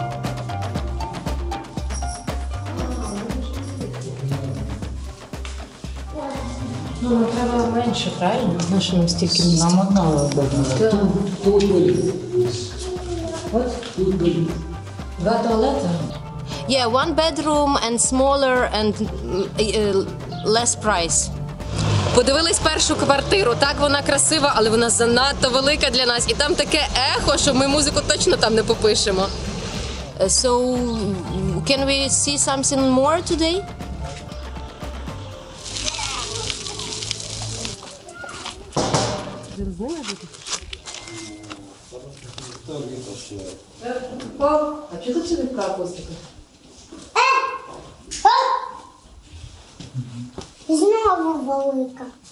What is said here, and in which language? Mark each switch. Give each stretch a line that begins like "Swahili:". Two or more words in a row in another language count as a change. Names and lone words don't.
Ukrainian: Ну, треба менше, правильно? Нащо нам стільки місця? Нам одного удобно. Два туалети?
English: Yeah, one bedroom and smaller and less price.
Ukrainian: Подивились першу квартиру. Так, вона красива, але вона занадто велика для нас. І там таке ехо, що ми музику точно там не попишемо.
English: So, can we see something more today?
Ukrainian: А чого це така акустика? Знову велика.